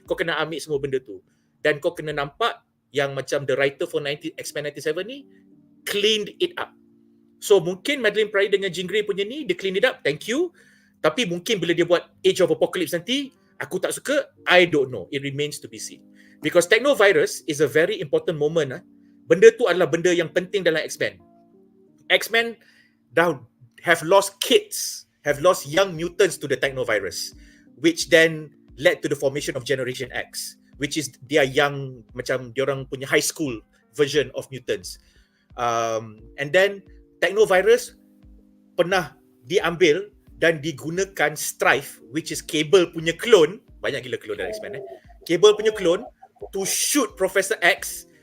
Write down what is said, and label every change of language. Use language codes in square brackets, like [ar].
[ms] Kau kena ambil semua benda tu. Dan kau kena nampak yang macam [en] the writer for X-Men 97 [ms] ni [en] cleaned it up. [ms] So mungkin Madeline Pryor dengan Jean Grey punya ni, dia [en] clean it up, thank you. [ms] Tapi mungkin bila dia buat Age of Apocalypse nanti, aku tak suka, [en] I don't know. It remains to be seen. Because Technovirus is a very important moment. [ms] Benda tu adalah benda yang penting dalam X-Men. [en] X-Men dah have lost kids, have lost young mutants to the Technovirus, which then led to the formation of Generation X, which is their young, [ms] macam diorang punya [en] high school version of mutants. [ms] And then Technovirus pernah diambil dan digunakan Strife, [en] which is Cable [ms] punya clone, banyak gila clone dalam X-Men Cable punya clone, [en] to shoot Professor X.